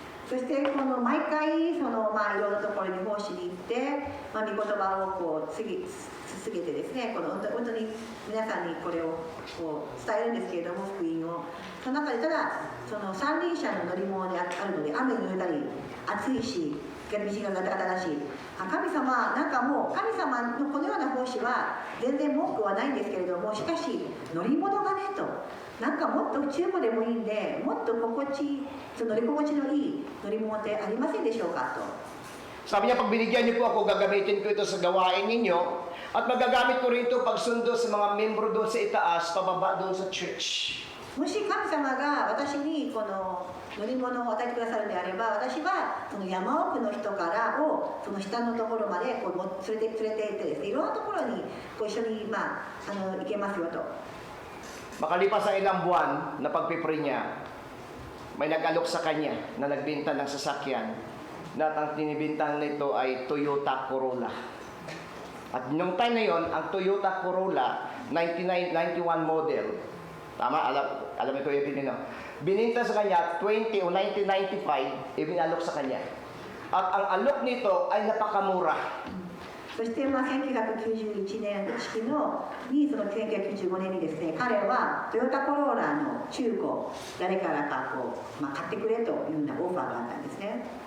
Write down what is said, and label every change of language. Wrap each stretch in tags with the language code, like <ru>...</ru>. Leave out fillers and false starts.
<ja>そしてこの毎回いろんなところに奉仕に行って、御言葉をこう告げてですね、本当に皆さんにこれをこう伝えるんですけれども、福音をその中でただその三輪車の乗り物であるので雨に濡れたり暑いし道がガタガタだし、神様なんかもう神様のこのような奉仕は全然文句はないんですけれども、しかし乗り物がねと。なんかもっと中古でもいいんで、もっと乗り心地のいい乗り物ってありませんでしょうかと。</ja> <tl>Sabi niya, pag binigyan niyo po ako, gagamitin ko ito sa gawain ninyo at magagamit ko rin ito pagsundo sa mga membro doon sa itaas, pababa doon sa church.</tl> <ja>もし神様が私にこの乗り物を与えてくださるのであれば、私はその山奥の人からをその下のところまでこう連れて行ってですね、いろんなところにこう一緒に行けますよと。</ja> <tl>Makalipas ang ilang buwan na pagpipray niya, may nag-alok sa kanya na nagbenta ng sasakyan na ang tinibintang nito ay Toyota Corolla. At nung time na yon, ang Toyota Corolla 1991 model, tama, alam ito yung binino, bininta sa kanya 20 o 1995, ibinalok sa kanya. At ang alok nito ay napakamura.</tl> <ja>そして1991年式にその1995年にですね、彼はトヨタコローラの中古誰からかこう、買ってくれというようなオファーがあったんですね。</ja>